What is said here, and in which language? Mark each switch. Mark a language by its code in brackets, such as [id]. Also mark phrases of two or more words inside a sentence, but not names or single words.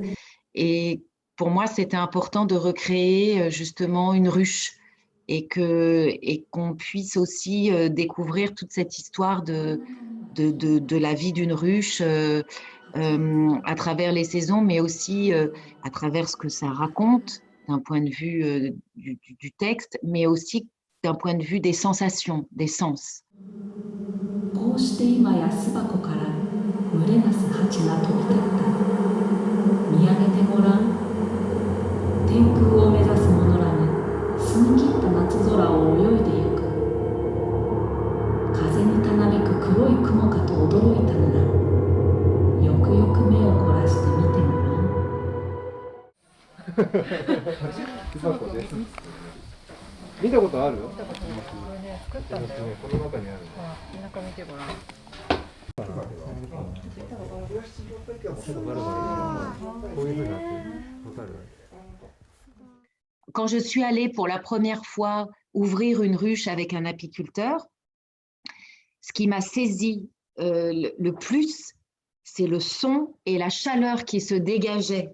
[fr] Et pour moi, c'était important de recréer justement une ruche et qu'on puisse aussi découvrir toute cette histoire de la vie d'une ruche à travers les saisons, mais aussi à travers ce que ça raconte d'un point de vue du texte, mais aussi d'un point de vue des sensations, des sens. [ja] こうして今や巣箱から群れなす蜂が飛び立った。見上げてごらん。天空を目指す者らが澄み切った夏空を泳いでゆく。風にたなびく黒い雲かと驚いたなら、よくよく目を凝らして見てごらん。巣箱で見たことある？見たことない。これね、作ったんだよ。この中にある。中見てごらん。 [fr] Quand je suis allée pour la première fois ouvrir une ruche avec un apiculteur, ce qui m'a saisi le plus, c'est le son et la chaleur qui se dégageait.